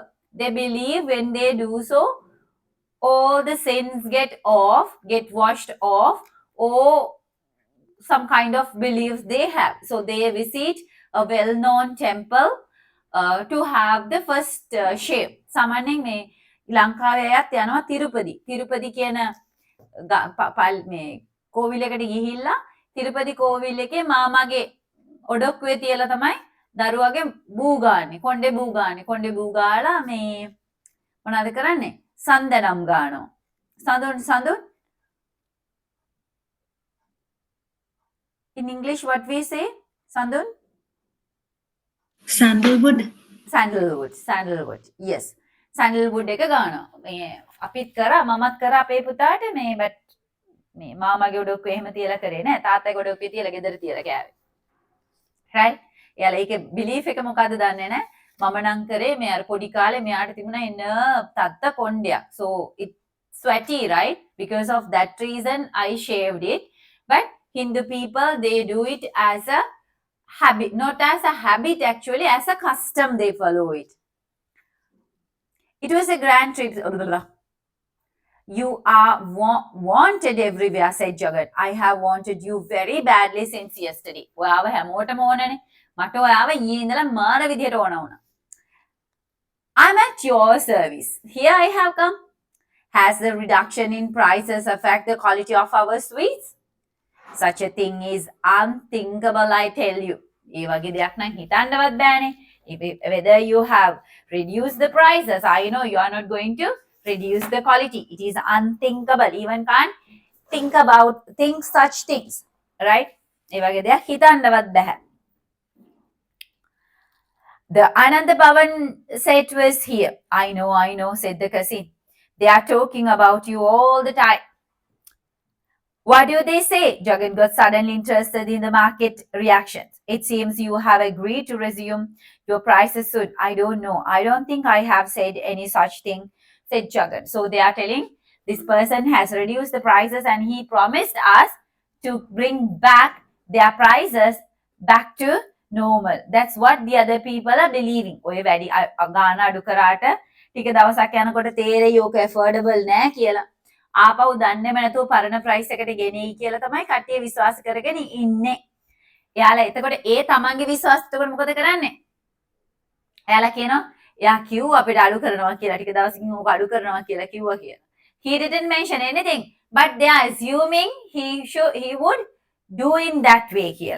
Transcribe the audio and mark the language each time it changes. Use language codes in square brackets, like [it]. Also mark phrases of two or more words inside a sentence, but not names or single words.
[en] They believe when they do so, all the sins get washed off, or some kind of beliefs they have. So they visit a well-known temple to have the first shave. [si] සාමාන්‍යයෙන් මේ ලංකාවේ අයත් යනවා තිරුපති. තිරුපති කියන මේ කෝවිලකට ගිහිල්ලා තිරුපති කෝවිල් එකේ මාමාගේ ඔඩොක්කුවේ තියලා තමයි දරුවගේ බූ ගාන්නේ. කොණ්ඩේ බූ ගාන්නේ. කොණ්ඩේ බූ ගාලා මේ මොනවද කරන්නේ? සන්දනම් ගානවා. සඳුන් [en] In English, what we say? Sandun? Sandalwood. Sandalwood. Yes. Sandalwood [si] එක ගානවා. මේ අපිත් කරා මමත් කරා අපේ පුතාට මේ බට් මේ මාමාගේ ඔඩොක්කුවේ එහෙම තියලා කරේ නෑ. තාත්තගේ ඔඩොක්කුවේ තියලා ගෙදර තියලා කෑවේ. right? එයාලා ඒකේ belief එක මොකද්ද දන්නේ නෑ. මම නම් කරේ මේ අර පොඩි කාලේ මෙයාට තිබුණා එන තත්ත කොණ්ඩයක්. [en] So it's sweaty, right? Because of that reason I shaved it. But Hindu people, they do it as a habit, not as a habit actually, as a custom they follow it. It was a grand trip. You are wanted everywhere, said Jagat. I have wanted you very badly since yesterday. [si] ඔයාව හැමෝටම ඕනනේ. මට ඔයාව ඊයේ ඉඳලා මාර විදියට ඕන වුණා. [en] I'm at your service. Here I have come. Has the reduction in prices affect the quality of our sweets? Such a thing is unthinkable, I tell you. [si] ඒ වගේ දෙයක් නම් හිතන්නවත් බෑනේ. [en] Whether you have reduced the prices, I know you are not going to reduce the quality. It is unthinkable. Even can't think such things. Right? [si] ඒ වගේ දෙයක් හිතන්නවත් බෑ. [en] The Ananda Bhavan set was here. I know, said the cousin. They are talking about you all the time. What do they say? Jagan got suddenly interested in the market reactions. It seems you have agreed to resume your prices soon. I don't know. I don't think I have said any such thing, said Jagan. So they are telling this person has reduced the prices and he promised us to bring back their prices back to normal. That's what the other people are believing. [si] ඔය වැඩි ගාන අඩු කරාට ටික දවසක් යනකොට තේරෙයි ඕක affordable නෑ කියලා. ආපහු දන්නේම නැතුව පරණ ප්‍රයිස් එකට ගෙනෙයි කියලා තමයි කට්ටිය විශ්වාස කරගෙන ඉන්නේ. එයාලා එතකොට ඒ තමන්ගේ විශ්වාසයට මොකද කරන්නේ? එයාලා කියනවා එයා කිව්ව අපිට අඩු කරනවා කියලා ටික දවසකින් ඕක අඩු කරනවා කියලා කිව්වා කියලා. [en] He didn't mention anything, but they are assuming he would do in that way කියලා.